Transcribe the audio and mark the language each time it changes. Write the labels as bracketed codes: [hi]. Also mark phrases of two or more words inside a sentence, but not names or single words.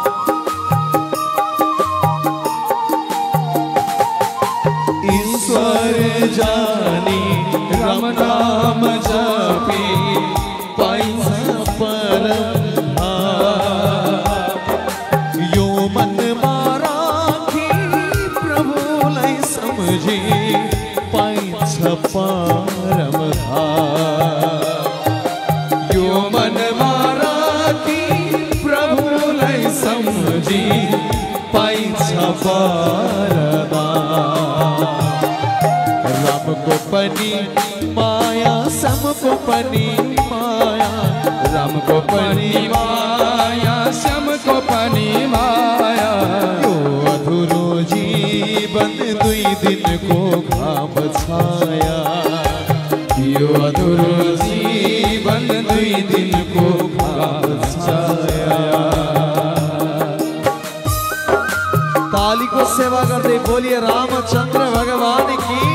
[ne] ईश्वर जानी राम नाम जपी पाइन्छ परम धाम। यो मन पाइन्छ परम धाम। यो मनमा राखी प्रभुलाई सम्झी पाइन्छ परम धाम। राम को पनी माया सबको पनी माया, राम को पनी माया सबको पनी माया। यो अधूरो जीवन दुई दिन को घाम छाया, यो अधूरो जीवन दुई दिन को घाम छाया। [hi] ताली को सेवा करते बोलिए रामचंद्र भगवान की।